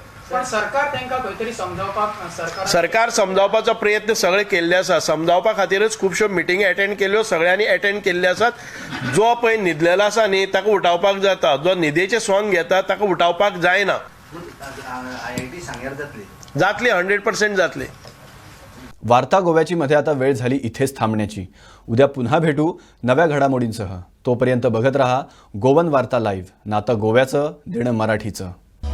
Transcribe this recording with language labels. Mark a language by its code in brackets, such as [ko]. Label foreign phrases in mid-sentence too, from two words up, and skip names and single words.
[kok] सरकार समजावपाचो प्रयत्न सगळे केल्ले आसा। समजावपा खातीरच खुबश्यो मिटिंगी अटेंड केल्यो, सगळ्यांनी अटेंड केल्ले आसात। जो पळय न्हिदलेलो आसा न्ही ताका उठावपाक जाता, जो न्हिदेचें सोंग घेता ताका उठावपाक जायना। जातली 100% जातली। [mr] वार्ता गोव्याची मध्ये आता वेळ झाली इथेच थांबण्याची. उद्या पुन्हा भेटू नव्या घडामोडींसह. तोपर्यंत बघत रहा गोवन वार्ता लाईव्ह. नातं गोव्याचं, देणं मराठीचं.